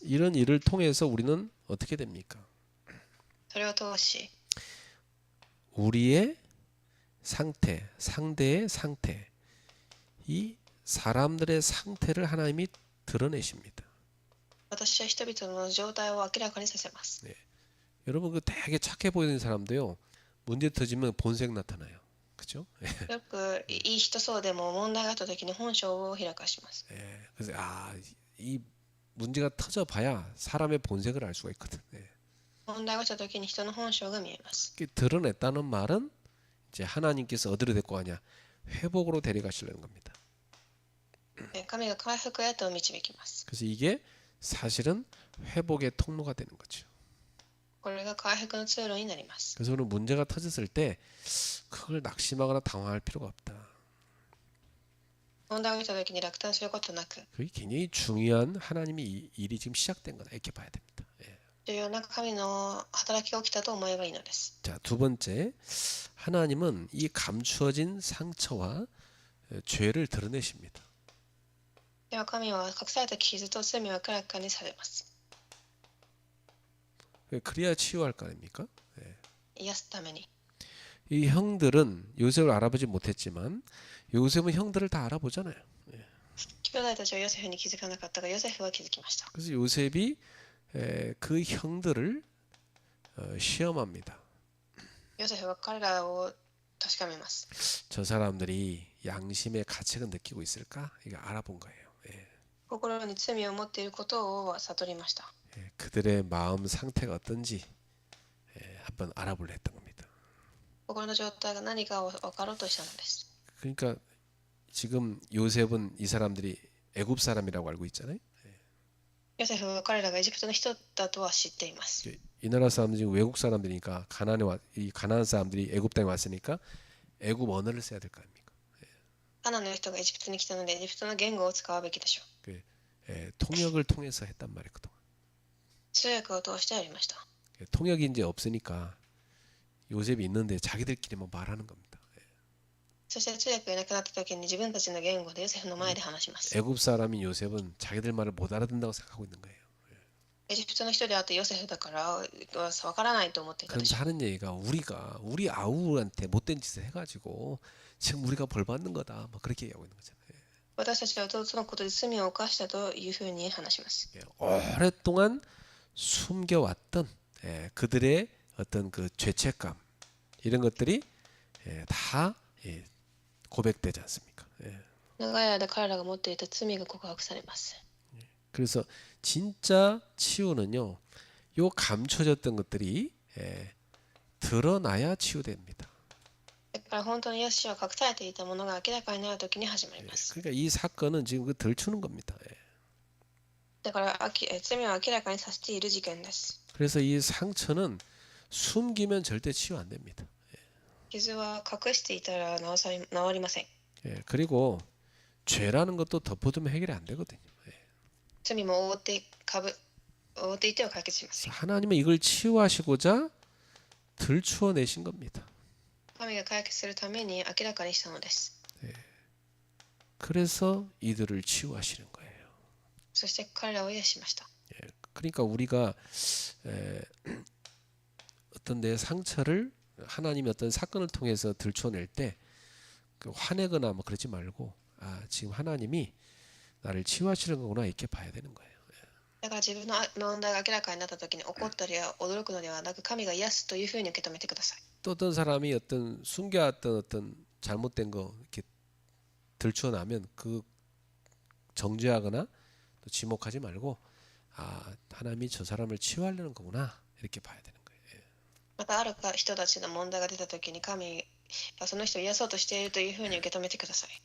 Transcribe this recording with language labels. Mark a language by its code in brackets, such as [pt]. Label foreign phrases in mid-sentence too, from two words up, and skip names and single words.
[ko] 이런 일을 통해서 우리는 어떻게 됩니까? [ja] それを通し、 [ko] 우리의 상태, 상대의 상태, 이 사람들의 상태를 하나님이 드러내십니다. [ja] 私は人々の状態を明らかにさせます。 [ko] 여러분 그 되게 착해 보이는 사람도요, 문제 터지면 본색 나타나요. 그죠? [ja] よくいい人そうでも問題があった時に本性を開かします。 [ko] 그래서 이 문제가 터져봐야 사람의 본색을 알 수가 있거든. [ja] 問題が起きた時に人の本性が見えます。 [ko] 드러냈다는 말은 이제 하나님께서 어디로 데리고 가냐? 회복으로 데려가시려는 겁니다. [ja] 神が回復へと導きます。 [ko] 그래서 이게 사실은 회복의 통로가 되는 거죠. [ja] これが回復の通路になります。 [ko] 그래서 오늘 문제가 터졌을 때 그걸 낙심하거나 당황할 필요가 없다. [ja] 問題が起きた時に落胆することなく、 [ko] 그게 굉장히 중요한 하나님의 일이 지금 시작된 거다 이렇게 봐야 됩니다. 예. [ja] 重要な神の働きが起きたと思えばいいのです。 [ko] 자, 두 번째, 하나님은 이 감추어진 상처와 죄를 드러내십니다. [ja] では神は隠された傷と罪を明らかにされます。 [ko] 그래야 치유할 거 아닙니까? [ja] 癒すために。 [ko] 이 형들은 요셉을 알아보지 못했지만 요셉은 형들을 다 알아보잖아요. [ja] 兄弟たちはヨセフに気づかなかったが、ヨセフは気づきました。 [ko] 그래서 요셉이 그 형들을 시험합니다. [ja] ヨセフは彼らを確かめます。 [ko] 저 사람들이 양심의 가책을 느끼고 있을까? 이거 알아본 거예요. [ja] 心に罪を持っていることを悟りました。 [ko] 그들의 마음 상태가 어떤지 한번 알아보려 했던 겁니다. [ja] 心の状態が何かを分かろうとしたのです。 [ko] 그러니까 지금 요셉은 이 사람들이 애굽 사람이라고 알고 있잖아요. [ja] ヨセフは彼らがエジプトの人だとは知っています。 [ko] 이 나라 사람들이 지금 외국 사람들이니까 이 가나안 사람들이 애굽 땅에 왔으니까 애굽 언어를 써야 될 거 아닙니까? [ja] カナンの人がエジプトに来たので、エジプトの言語を使うべきでしょう。 [ko] 통역을 통해서 했단 말이에요. 그동안. [ja] 通訳を通してやりました。 [ko] 통역이 이제 없으니까 요셉이 있는데 자기들끼리 뭐 말하는 겁니다. [ja] そして通訳がいなくなった時に自分たちの言語でヨセフの前で話します。 [ko] 애굽 사람인 요셉은 자기들 말을 못 알아듣는다고 생각하고 있는 거예요. [ja] エジプトの人であってヨセフだから分からないと思っていたでし [ko] 그러면서 [ja] ょう。 [ko] 하는 얘기가 우리 아우한테 못된 짓을 해가지고 지금 우리가 벌 받는 거다. 뭐 그렇게 얘기하고 있는 거잖아요. [ja] 私たちは弟のことで罪を犯したというふうに話します。 [ko] 오랫동안 숨겨왔던 그들의 어떤 그 죄책감 이런 것들이 다 고백되지 않습니까? [ja] 長い間彼らが持っていた罪が告白されます。 [ko] 그래서 진짜 치유는요, 요 감춰졌던 것들이 드러나야 치유됩니다. [ja] だから本当にヨシは隠されていたものが明らかになるときに始まります。 [ko] 그러니까 이 사건은 지금 그 들추는 겁니다. [ja] だから罪を明らかにさせている事件です。 [ko] 그래서 이 상처는 숨기면 절대 치유 안 됩니다. [ja] 傷は隠していたら治りません。 [ko] 그리고 죄라는 것도 덮어두면 해결이 안 되거든요. [ja] 罪も覆っていては解決しません。 [ko] 하나님은 이걸 치유하시고자 들추어내신 겁니다. [ja] 神が解決するために明らかにしたのです。 [ko] 그래서 이들을 치유하시는 거예요. [ja] そして彼らを癒しました。 [ko] 그러니까 우리가 어떤 내 상처를 하나님의 어떤 사건을 통해서 들춰낼 때 그 화내거나 뭐 그러지 말고 아 지금 하나님이 나를 치유하시는 거구나 이렇게 봐야 되는 거예요. [ja] だから自分の問題が明らかになった時に怒ったり驚くのではなく、神が癒すというふうに受け止めてください。 [ko] 또 어떤 사람이 어떤 숨겨왔던 어떤 잘못된 거 이렇게 들춰나면 그 정죄하거나 또 지목하지 말고 아 하나님이 저 사람을 치유하려는 거구나 이렇게 봐야 되는 거예요. [ja] またある人たちの問題が出た時に、神がその人を癒そうとしているというふうに受け止めてください。